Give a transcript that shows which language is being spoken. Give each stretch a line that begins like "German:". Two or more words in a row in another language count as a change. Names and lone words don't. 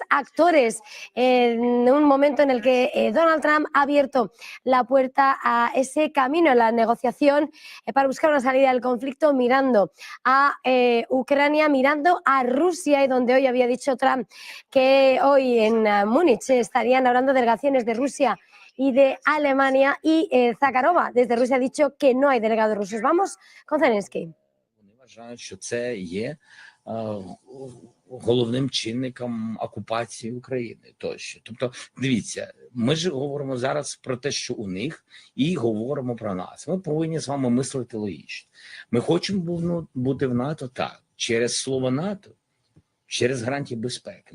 Spanish: actores en un momento en el que Donald Trump ha abierto la puerta a ese camino en la negociación para buscar una salida del conflicto, mirando a Ucrania, mirando a Rusia, y donde hoy había dicho Trump que hoy en Múnich estarían hablando delegaciones de Rusia y de Alemania, y Zakharova desde Rusia ha dicho que no hay delegados rusos. Vamos con Zelensky.
Ukrainian: Вважають, що це є головним чинником окупації України тощо. Тобто, дивіться, ми ж говоримо зараз про те, що у них, і говоримо про нас. Ми повинні з вами мислити логічно. Ми хочемо бути в НАТО, так, через слово НАТО, через гарантії безпеки.